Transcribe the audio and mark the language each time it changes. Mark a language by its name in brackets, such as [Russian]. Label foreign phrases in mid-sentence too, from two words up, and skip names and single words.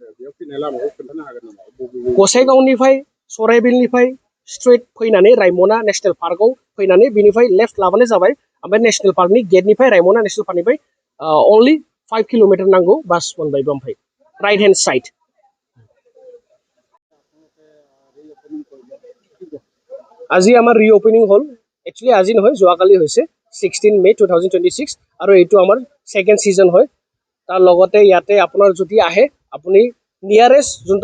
[Bodo] गसाइगावनिफ्राय सराइबिलनिफ्राय स्ट्रेट फैनानै रायमना नेसनेल पार्कआव फैनानै बिनिफ्राय लेफ्ट लाबानो जाबाय ओमफ्राय नेसनेल पार्कनि गेटनिफ्राय रायमना नेसनेल पार्कनिफ्राय अनलि 5 किल'मिटार नांगौ बास मोनबायबो ओमफ्राय [English] right hand side [Assamese] আজি আমাৰ ৰিঅপেনিং হ'ল একচুৱেলি আজি নহয় যোৱাকালি হৈছে 16 মে 2026 আৰু এইটো আমাৰ [English] second season [Assamese] হয় তাৰ লগতে ইয়াতে আপোনাৰ যদি আহে আপুনি [English] nearest zoneটো